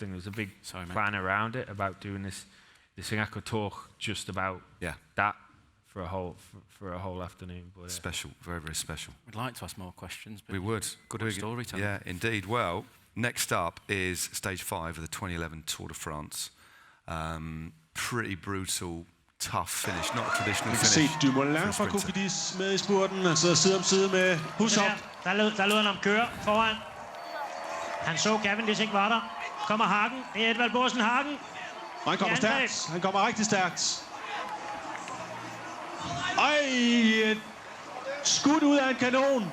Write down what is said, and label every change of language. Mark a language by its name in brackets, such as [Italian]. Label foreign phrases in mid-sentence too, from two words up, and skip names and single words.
[English] There was a big plan around it about doing this thing. I could talk just about that for a whole afternoon. But special, very, very special. We'd like to ask more questions. But we would. Good storytelling. Yeah, indeed. Well, next up is stage 5 of the 2011 Tour de France. Pretty brutal, tough finish, not a traditional finish. [Danish] Du Moulin fra Cofidis med i spurten, altså side om side med Hushovd. Der lod han om køre foran. Han så Cavendish ikke var der. Kommer Hagen. Det er Edvald Bossen Hagen. Og han kommer stærkt. Han kommer rigtig stærkt. Et skud ud af en kanon.